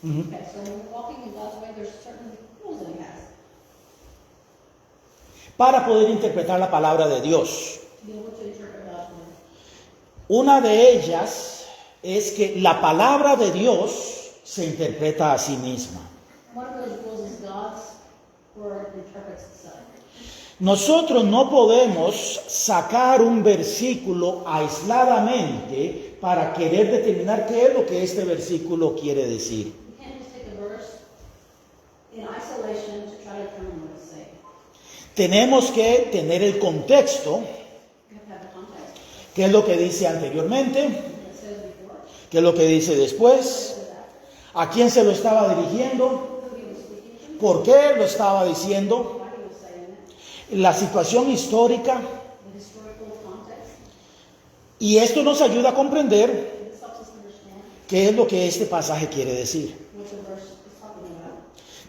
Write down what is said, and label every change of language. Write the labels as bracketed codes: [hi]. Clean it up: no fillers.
[en] Okay, so when we're walking in God's way, there's certain rules that He has. [es] Para poder interpretar la palabra de Dios. [en] To be able to interpret God's way. [es] Una de ellas es que la palabra de Dios se interpreta a sí misma. [en] One of those rules is God's word interprets itself. [es] Nosotros no podemos sacar un versículo aisladamente para querer determinar qué es lo que este versículo quiere decir. [en] You can't just take a verse in isolation to try to determine what it's saying. [es] Tenemos que tener el contexto, [en] You have to have the context. [es] qué es lo que dice anteriormente, [en] What it says before, [es] qué es lo que dice [en] what [es] después, [en] it says after, [es] a quién se lo estaba dirigiendo, [en] who He was speaking to, [es] por qué lo estaba diciendo, [en] why He was saying it, [es] la situación histórica. [en] the historical context. [es] Y esto nos ayuda a comprender [en] And this helps us understand [es] qué es lo que este pasaje quiere decir. [en] what the verse is talking about.